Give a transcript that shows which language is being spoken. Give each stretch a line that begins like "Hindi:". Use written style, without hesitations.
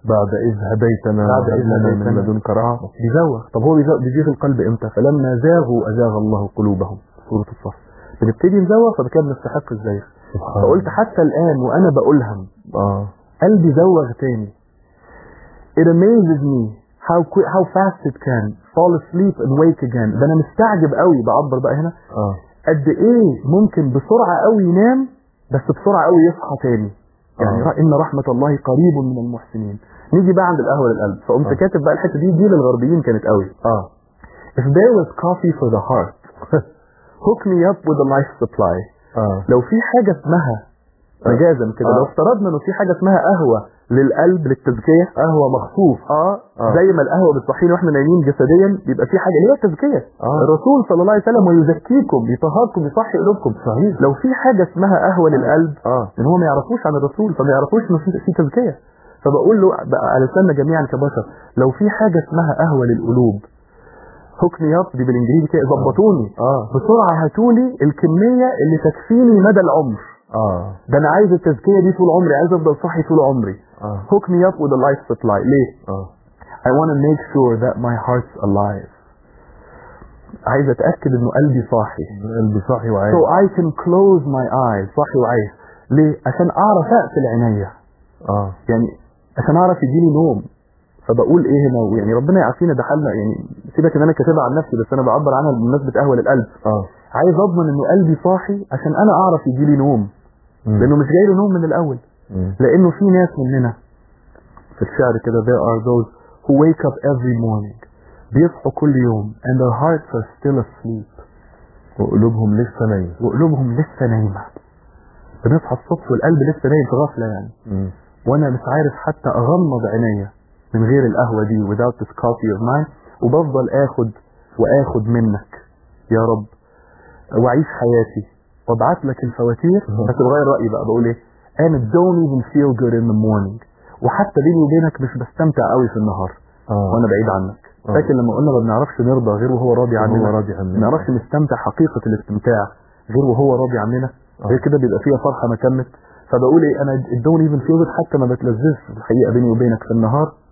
Arabic: بعد اذ هديتنا بعد اذ هديتنا من لدنك رعاه. بيزوغ. طب هو بيزوغ القلب امتى؟ فلما زاغوا ازاغ الله قلوبهم. سورة الصف بنبتدي نزوغ، فبكده بنستحق الزيغ. فقلت حتى الآن وأنا بقولهم قلبي زوغ تاني.
English: It amazes me how fast it can fall asleep and wake again.
Arabic: ده أنا مستعجب قوي، بعبر بقى هنا قد إيه ممكن بسرعة قوي ينام بس بسرعة قوي يصحى تاني. يعني إن رحمة الله قريب من المحسنين. نيجي بقى عند القهوة للقلب. فقمت كاتب بقى الحتة دي للغربيين كانت قوي.
English: If there was coffee for the heart hook me up with a life supply.
Arabic: لو في حاجة اسمها مجازا كده، لو افترضنا انه في حاجة اسمها قهوة للقلب للتزكية، قهوة مخصوص. زي ما القهوة بتصحينا واحنا نايمين جسديا، بيبقى في حاجة هي التزكية. الرسول صلى الله عليه وسلم ويزكيكم، يطهركم، يصحي قلوبكم. صحيح. لو في حاجة اسمها قهوة للقلب، ان هو ما يعرفوش عن الرسول، فما يعرفوش انه في تزكية. فبقول له على سنة جميعا كبشر، لو في حاجة اسمها قهوة للقلوب
English: هوكني اب
Arabic: دي بالانجليزي كده ظبطوني بسرعه هاتولي الكميه اللي تكفيني مدى العمر. ده انا عايز التزكيه دي طول عمري، عايز افضل صحي طول عمري.
English: هوكني up with life supply.
Arabic: ليه؟
English: I want to make sure that my heart's alive.
Arabic: عايز اتاكد انه قلبي صاحي، قلبي صاحي وعايش.
English: So I can close my eyes.
Arabic: صاحي وعايش ليه؟ عشان اعرف اقفل عينيا. يعني عشان اعرف يجيني نوم. فبقول ايه هنا؟ يعني ربنا يعافينا، دخلنا يعني سيبك ان انا كاتبها عن نفسي، بس انا بعبر عنها بمناسبه قهوه للقلب. عايز اضمن انه قلبي صاحي عشان انا اعرف يجيلي نوم. لانه مش جاي له نوم من الاول. لانه في ناس مننا في الشعر كده،
English: there are those who wake up every morning،
Arabic: بيصحوا كل يوم،
English: and their hearts are still asleep،
Arabic: وقلوبهم لسه نايمه. وقلوبهم لسه نايمه، بنصحى الصبح والقلب لسه نايم في غفله يعني. وانا مش عارف حتى اغمض عينيا من غير القهوه دي،
English: without this coffee of mine،
Arabic: وبفضل اخد واخد منك يا رب، واعيش حياتي وابعث لك الفواتير. بس بغير رايي بقى، بقول ايه؟
English: and don't even feel good in the morning.
Arabic: وحتى بيني وبينك مش بستمتع قوي في النهار وانا بعيد عنك. لكن لما قلنا ما بنعرفش نرضى غير وهو راضي عننا، هو راضي عننا، ما بنعرفش نستمتع حقيقه الاستمتاع غير وهو راضي عننا، غير كده بيبقى فيها فرحه ما تمت. فبقول ايه؟ انا
English: don't even feel good،
Arabic: حتى ما بتلذذش الحقيقه بيني وبينك في النهار.